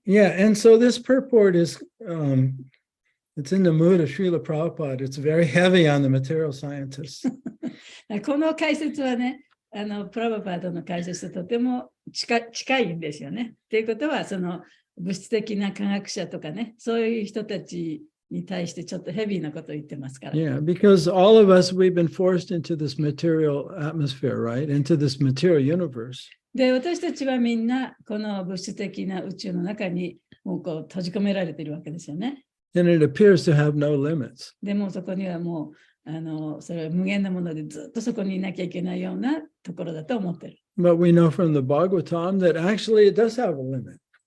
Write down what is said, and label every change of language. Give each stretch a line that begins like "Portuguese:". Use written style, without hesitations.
English: Yeah, and so this purport is, it's in the mood of Srila Prabhupada. It's very heavy on the material scientists.
Japanese: この解説はね、プラバパードの解説ととても近いんですよね。ということは、その物質的な科学者とかね、そういう人たちに対してちょっとヘビーなことを言ってますから。
English: Yeah, because all of us, we've been forced into this material atmosphere, right? Into this material universe.
Japanese: で、私たちはみんなこの物質的な宇宙の中にもうこう閉じ込められているわけですよね。
English: And it appears to have no limits.
Japanese: でもそこにはもうそれは無限なものでずっとそこにいなきゃいけないようなところだと思ってる。
English: But we know from the Bhagavatam that actually it does have a limit.